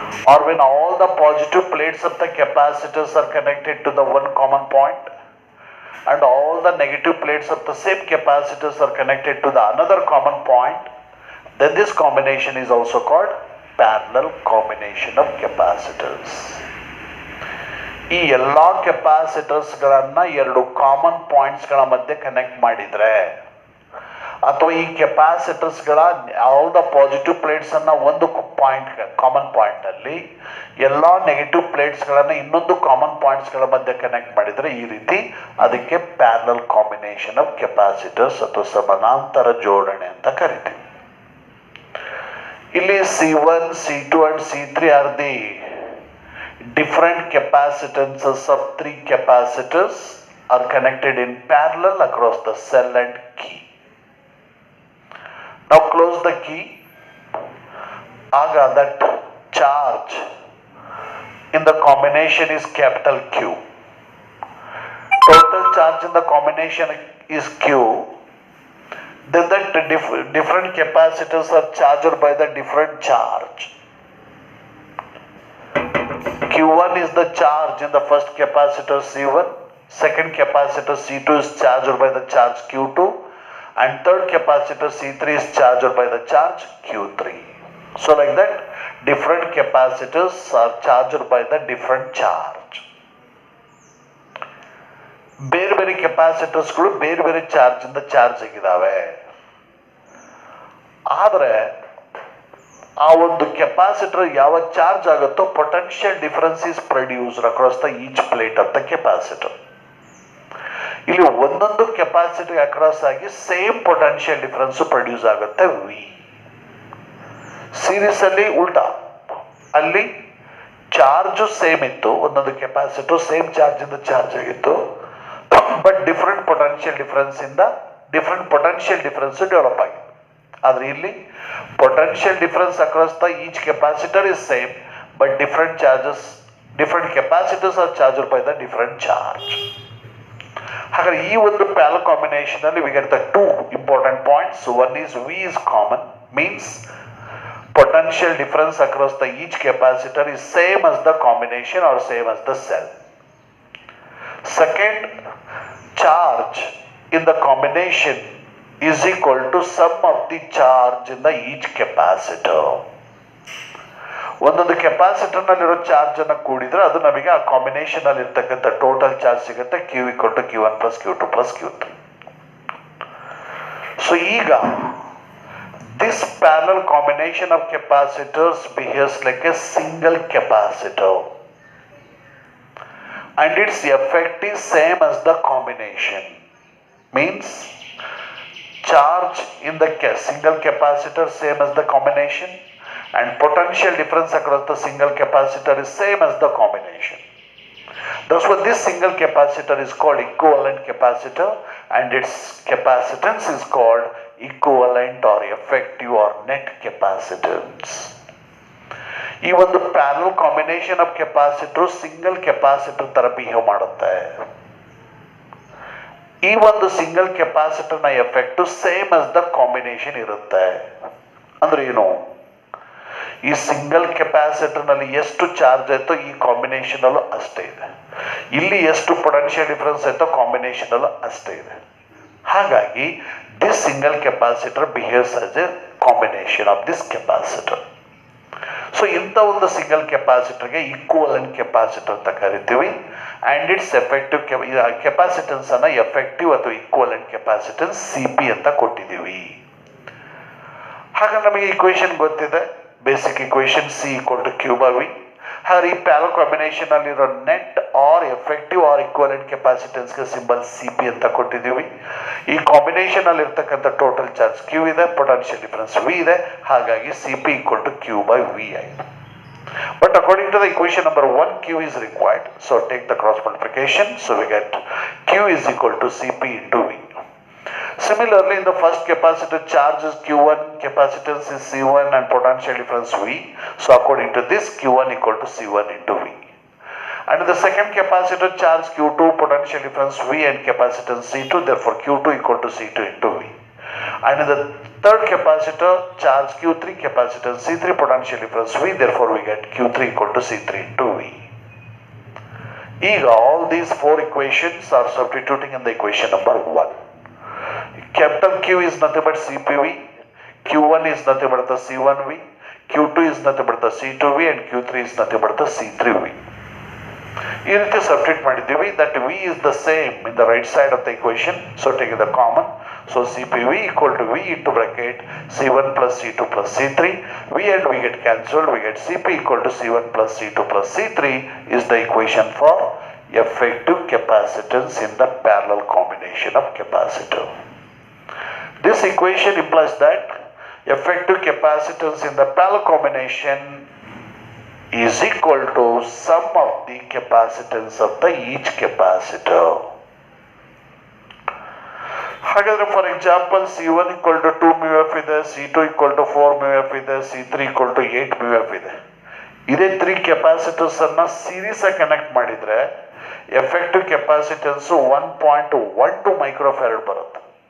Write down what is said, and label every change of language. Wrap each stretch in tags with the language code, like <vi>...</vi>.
<en>Or when all the positive plates of the capacitors are connected to the one common point and all the negative plates of the same capacitors are connected to the another common point, then this combination is also called parallel combination of capacitors.</en> <kn>ಈ ಎಲ್ಲ ಕೆಪಾಸಿಟರ್ಸ್ಗಳನ್ನು ಎರಡು common ಪಾಯಿಂಟ್ಸ್ಗಳ ಮಧ್ಯೆ connect ಮಾಡಿದರೆ ಅಥವಾ ಈ ಕೆಪಾಸಿಟರ್ಸ್ಗಳ</kn> <en>all the positive ಪ್ಲೇಟ್ಸನ್ನು</en> <kn>ಒಂದು point common ಪಾಯಿಂಟಲ್ಲಿ ಎಲ್ಲ negative ಪ್ಲೇಟ್ಸ್ಗಳನ್ನು ಇನ್ನೊಂದು ಕಾಮನ್ ಪಾಯಿಂಟ್ಸ್ಗಳ ಮಧ್ಯೆ ಕನೆಕ್ಟ್ ಮಾಡಿದರೆ ಈ ರೀತಿ ಅದಕ್ಕೆ</kn> <en>parallel combination of capacitors</en> <kn>ಅಥವಾ ಸಮಾನಾಂತರ ಜೋಡಣೆ ಅಂತ ಕರಿತೀವಿ.</kn> <en>ಇಲ್ಲಿ C1, C2 and C3 are the different capacitances of three capacitors are connected in parallel across the cell and key. Now close the key. Aga that charge in the combination is capital Q. Total charge in the combination is Q. Then that different capacitors are charged by the different charge. Q1 is the charge in the first capacitor C1, second capacitor C2 is charged by the charge Q2, and third capacitor C3 is charged by the charge Q3. So like that, different capacitors are charged by the different charge.</en> <kn>ಬೇರೆ ಬೇರೆ ಕೆಪಾಸಿಟರ್ಸ್ಗಳು ಬೇರೆ ಬೇರೆ charge ಇಂದ charge ಆಗಿದ್ದಾವೆ. ಆದರೆ ಆ ಒಂದು capacitor ಯಾವಾಗ ಚಾರ್ಜ್ ಆಗುತ್ತೋ</kn> <en>Potential difference is produced across the each plate of the capacitor.</en> <kn>ಇಲ್ಲಿ ಒಂದೊಂದು ಕೆಪಾಸಿಟರ್ ಅಕ್ರಾಸ್ ಆಗಿ ಸೇಮ್ ಪೊಟೆನ್ಷಿಯಲ್ ಡಿಫರೆನ್ಸ್ ಪ್ರೊಡ್ಯೂಸ್ ಆಗುತ್ತೆ ವಿ. ಸೀರೀಸ್ ಅಲ್ಲಿ ಉಲ್ಟಾ, ಅಲ್ಲಿ ಚಾರ್ಜ್ ಸೇಮ್ ಇತ್ತು, ಒಂದೊಂದು ಕೆಪಾಸಿಟರ್ ಸೇಮ್ ಚಾರ್ಜ್ ಇಂದ ಚಾರ್ಜ್ ಆಗಿತ್ತು,</kn> <en>but different potential difference</en> <kn>ಇಂದ ಡಿಫರೆಂಟ್ ಪೊಟೆನ್ಷಿಯಲ್ ಡಿಫರೆನ್ಸ್ ಡೆವಲಪ್ ಆಗಿದೆ.</kn> <en>ಆದರೆ ಇಲ್ಲಿ potential difference across the each capacitor is same, but different charges, different capacitors are charged by the different charge.</en> <kn>ಹಾಗಾದ್ರೆ ಈ ಒಂದು parallel combination ಅಲ್ಲಿ</kn> <en>We get the two important points. One is V is common, means potential difference across the each capacitor is same as the combination or same as the cell. Second, charge in the combination is equal to sum of the charge in the each capacitor.</en> <kn>ಒಂದೊಂದು capacitor ನಲ್ಲಿರೋ charge ಅನ್ನು ಕೂಡಿದ್ರೆ ಅದು ನಮಗೆ ಆ combination ಅಲ್ಲಿ ಇರ್ತಕ್ಕಂಥ total charge ಸಿಗುತ್ತೆ,</kn> <en>Q equal to Q1 plus Q2 plus Q3. So ಈಗ this parallel combination of capacitors behaves like a single capacitor and its effect is same as the combination. Means charge in the single capacitor same as the combination and potential difference across the single capacitor is same as the combination. That's why this single capacitor is called equivalent capacitor and its capacitance is called equivalent or effective or net capacitance.</en> <kn>ಈ ಒಂದು parallel combination of capacitor single capacitor ತರ behave ಮಾಡುತ್ತೆ. ಈ ಒಂದು single capacitor ನ effect</kn> <en>same as the combination</en> <kn>ಇರುತ್ತೆ. ಅಂದ್ರೆ ಏನು, ಈ ಸಿಂಗಲ್ ಕೆಪಾಸಿಟರ್ ನಲ್ಲಿ ಎಷ್ಟು ಚಾರ್ಜ್ ಆಯ್ತೋ ಈ ಕಾಂಬಿನೇಷನ್ ಅಲ್ಲೂ ಅಷ್ಟೇ ಇದೆ, ಇಲ್ಲಿ ಎಷ್ಟು ಪೊಟೆನ್ಷಿಯಲ್ ಡಿಫರೆನ್ಸ್ ಆಯ್ತೋ ಕಾಂಬಿನೇಷನ್ ಅಲ್ಲೂ ಅಷ್ಟೇ ಇದೆ.</kn> <en>ಹಾಗಾಗಿ this single capacitor behaves as a combination of this capacitor.</en> <kn>So ಇಂಥ ಒಂದು ಸಿಂಗಲ್ ಕೆಪಾಸಿಟರ್ಗೆ ಈಕ್ವಲೆಂಟ್ ಕೆಪಾಸಿಟರ್ ಅಂತ ಕರಿತೀವಿ.</kn> <en>and its effective capacitance</en> <kn>ಅನ್ನ ಎಫೆಕ್ಟಿವ್ ಅಥವಾ ಈಕ್ವಲೆಂಟ್ ಕೆಪಾಸಿಟನ್ಸ್ CP ಅಂತ ಕೊಟ್ಟಿದ್ದೀವಿ. ಹಾಗೆ ನಮಗೆ ಇಕ್ವೇಶನ್ ಗೊತ್ತಿದೆ, basic equation</kn> <en>C equal to Q by V.</en> <kn>ಹಾಗಾದ್ರೆ ಈ ಪ್ಯಾರಲಲ್ ಕಾಂಬಿನೇಷನ್ ಅಲ್ಲಿರೋ net R effective or equivalent ಕೆಪಾಸಿಟೆನ್ಸ್ಗೆ symbol C P ಅಂತ ಕೊಟ್ಟಿದ್ದೀವಿ. ಈ ಕಾಂಬಿನೇಷನ್ ಅಲ್ಲಿ ಇರ್ತಕ್ಕಂಥ ಟೋಟಲ್ ಚಾರ್ಜ್ ಕ್ಯೂ ಇದೆ, ಪೊಟೆನ್ಷಿಯಲ್ ಡಿಫರೆನ್ಸ್ ವಿ ಇದೆ, ಹಾಗಾಗಿ</kn> <en>C P equal to Q by V</en> <kn>ಆಯಿತು.</kn> <en>But according to the equation number 1, Q is required. So take the cross multiplication. So we get Q is equal to Cp into V. Similarly, in the first capacitor, charge is Q1, capacitance is C1 and potential difference V. So according to this, Q1 equal to C1 into V. And in the second capacitor, charge Q2, potential difference V and capacitance C2. Therefore, Q2 equal to C2 into V. And in the third capacitor, charge Q3, capacitance C3, potential difference V. Therefore, we get Q3 equal to C3 into V. Now, all these four equations are substituting in the equation number 1. Capital Q is nothing but CPV, Q1 is nothing but the C1V, Q2 is nothing but the C2V, and Q3 is nothing but the C3V.</en> <kn>ಈ ರೀತಿ substitute ಮಾಡಿದ್ದೀವಿ.</kn> <en>That V is the same in the right side of the equation. So take the common. So C P V equal to V into bracket C1 plus C2 plus C3. V and we get cancelled. We get Cp equal to C1 plus C2 plus C3 is the equation for effective capacitance in the parallel combination of capacitor. This equation implies that effective capacitance in the parallel combination is equal to sum of the capacitance of the each capacitor.</en> <kn>ಹಾಗಾದರೆ for example C1 equal to 2 μF ಇದೆ, C2 equal to 4 μF ಇದೆ, C3 equal to 8 μF ಇದೆ. ಇದೇ 3 capacitors ಅನ್ನ series ಆಗಿ connect ಮಾಡಿದ್ರೆ effective capacitance 1.12 microfarad ಬರುತ್ತೆ.</kn>